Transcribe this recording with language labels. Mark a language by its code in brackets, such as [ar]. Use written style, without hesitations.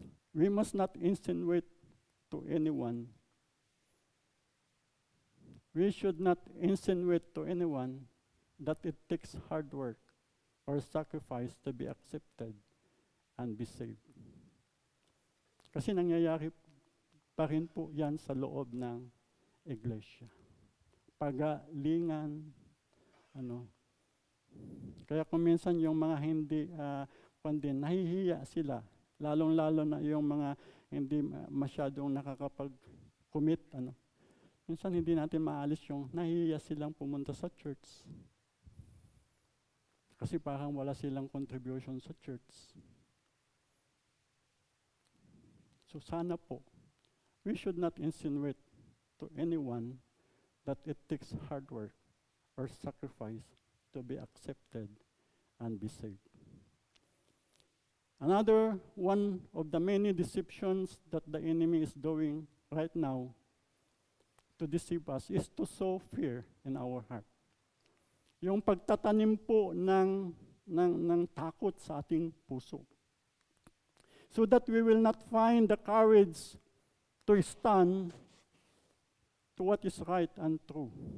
[en] We must not insinuate to anyone. We should not insinuate to anyone that it takes hard work or sacrifice to be accepted and be saved. [tl] Kasi nangyayari pa rin po yan sa loob ng iglesia. Pagalingan, Kaya kung minsan yung mga hindi, nahihiya sila, lalong-lalo na yung mga hindi masyadong nakakapag-commit, Minsan hindi natin maalis yung nahihiya silang pumunta sa church. Kasi parang wala silang contribution sa church. [en] So [tl] sana po, [en] we should not insinuate to anyone that it takes hard work or sacrifice to be accepted and be saved. Another one of the many deceptions that the enemy is doing right now to deceive us is to sow fear in our heart. [tl] Yung pagtatanim po ng takot sa ating puso. [en] So that we will not find the courage to stand to what is right and true.